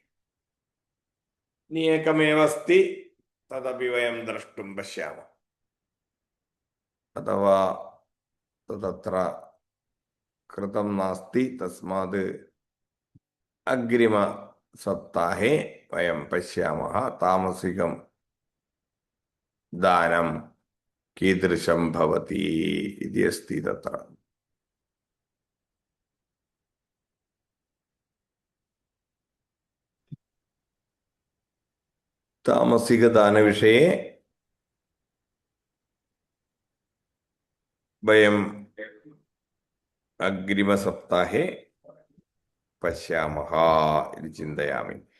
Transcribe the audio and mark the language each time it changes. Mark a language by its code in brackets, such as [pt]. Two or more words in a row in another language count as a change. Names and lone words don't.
[sa] ഇനി ഏകമേവ അസ്തി തദപി വയം ദ്രഷ്ടും പശ്യാമः. അഥവാ തത്ര കൃതം നാസ്തി തസ്മാത് അഗ്രിമ സപ്താഹേ വയം പശ്യാമः. താമസികം दानं कीदृशं भवति इति अस्ति तत्र। तामसिकदानविषये वयम् अग्रिमसप्ताहे पश्यामः इति चिन्तयामि।